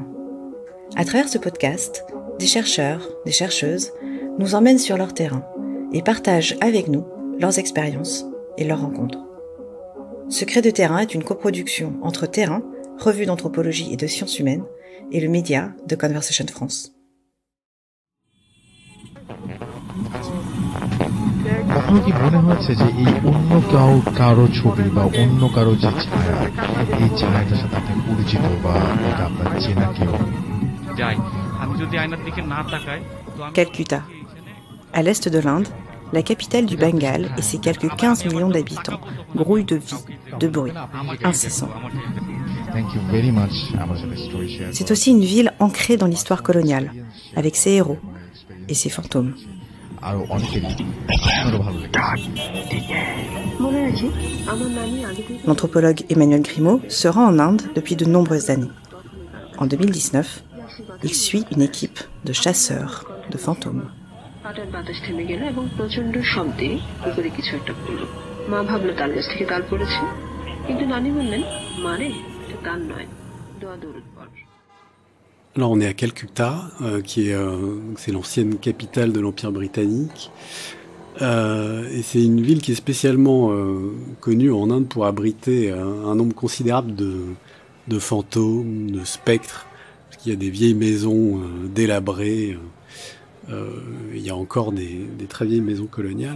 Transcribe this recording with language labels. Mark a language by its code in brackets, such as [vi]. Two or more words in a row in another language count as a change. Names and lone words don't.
[fr] À travers ce podcast, des chercheurs, des chercheuses nous emmènent sur leur terrain et partagent avec nous leurs expériences et leurs rencontres. Secret de terrain est une coproduction entre Terrain, revue d'anthropologie et de sciences humaines, et le média de Conversation France. [bn] কখনো কি মনে হয়েছে যে এই অন্য কারো ছবি বা অন্য কারো যে ছায়া, এই ছায়াটার সাথে আপনি পরিচিত বা এটা আপনার চেনা কেউ? আমি যদি আয়নার দিকে না তাকাই তো আমি Calcutta. [fr] À l'est de l'Inde, la capitale du Bengale et ses quelques 15 millions d'habitants grouillent de vie, de bruit, incessant. [en] Thank you very much. [bn] আমার সাথে [en] story share [fr] C'est aussi une ville ancrée dans l'histoire coloniale, avec ses héros et ses fantômes. [bn] আরো অনেকেরই আপনারও ভালো লেগেছে. [fr] L'anthropologue Emmanuel Grimaud se rend en Inde depuis de nombreuses années. En 2019, il suit une équipe de chasseurs de fantômes. [bn] হঠাৎ বাতাস থেমে গেল এবং প্রচন্ড শব্দে উপরে কিছু একটা পড়ল। মা ভাবলো তাল গাছ থেকে তাল পড়েছে, কিন্তু নানি বললেন মারে এটা তাল নয়, দোয়া দরুদ পড়। [fr] Alors on est à Calcutta, c'est l'ancienne capitale de l'Empire britannique. Et c'est une ville qui est spécialement connue en Inde pour abriter un nombre considérable de fantômes, de spectres, parce qu'il y a des vieilles maisons délabrées, il y a encore des très vieilles maisons coloniales.